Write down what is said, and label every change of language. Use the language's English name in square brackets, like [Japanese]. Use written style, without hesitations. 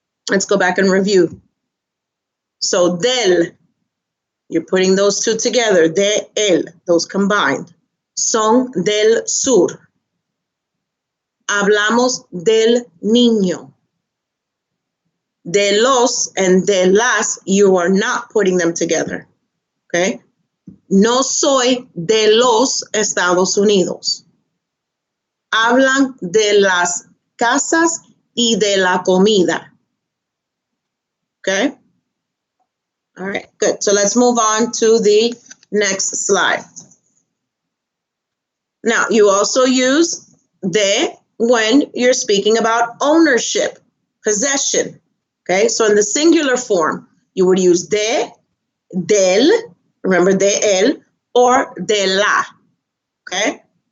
[English] Let's go back and review. So del, you're putting those two together. [Spanish] De él, [English] those combined. [Spanish] Son del sur. Hablamos del niño. [English] De los and de las, you are not putting them together. Okay? [Spanish] No soy de los Estados Unidos. Hablan de las casas y de la comida. [English] Okay? All right, good. So let's move on to the next slide. Now, you also use de when you're speaking about ownership, possession. Okay, so in the singular form, you would use de, del, remember de él, or de la. Okay?